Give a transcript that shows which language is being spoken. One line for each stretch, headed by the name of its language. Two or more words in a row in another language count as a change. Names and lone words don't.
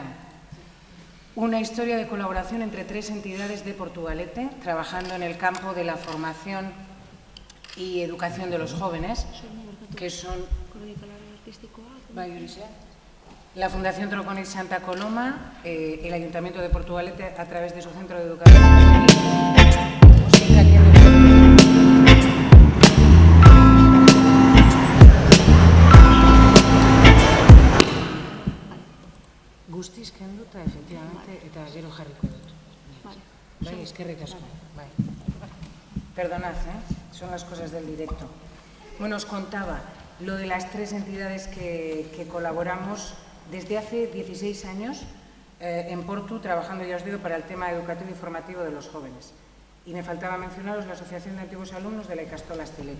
Spanish: Una historia de colaboración entre 3 entidades de Portugalete, trabajando en el campo de la formación y educación de los jóvenes, que son la Fundación Troconet Santa Coloma, el Ayuntamiento de Portugalete a través de su Centro de Educación Juvenil.
Basque: Guztiz kenduta, efectivamente, eta gero jarriko dut. Bai, eskerrik asko. Bai.
Spanish: Perdonad, son las cosas del directo. Bueno, os contaba lo de las 3 entidades que colaboramos desde hace 16 años en Portu, trabajando, ya os digo, para el tema educativo y formativo de los jóvenes. Y me faltaba mencionaros la Asociación de Antiguos Alumnos de la Ikastola Asteleku.